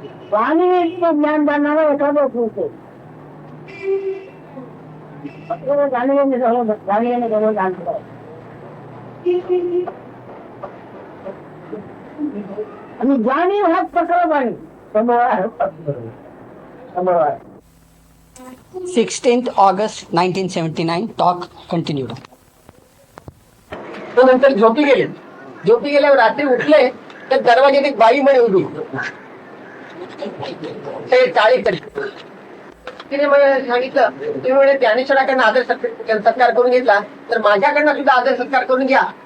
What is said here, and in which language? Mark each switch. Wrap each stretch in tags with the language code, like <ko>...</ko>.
<mr>जाणीवेचं ज्ञान जाणणारा एखादाच असेल. जाणीवेने सगळं जाणतो. आणि जाणीव हाच प्रकार आहे.</mr> <en>16th August 1979, talk continued.</en> <mr>तो नंतर झोपी गेल्यावर रात्री उठले तर दरवाज्यात एक बाई म्हणे उभी ते टाळी करते. तिने मला सांगितलं तुम्ही म्हणे ज्ञानेश्वराकडनं आदर सत्कार करून घेतला तर माझ्याकडनं सुद्धा आदर सत्कार करून घ्या.</mr>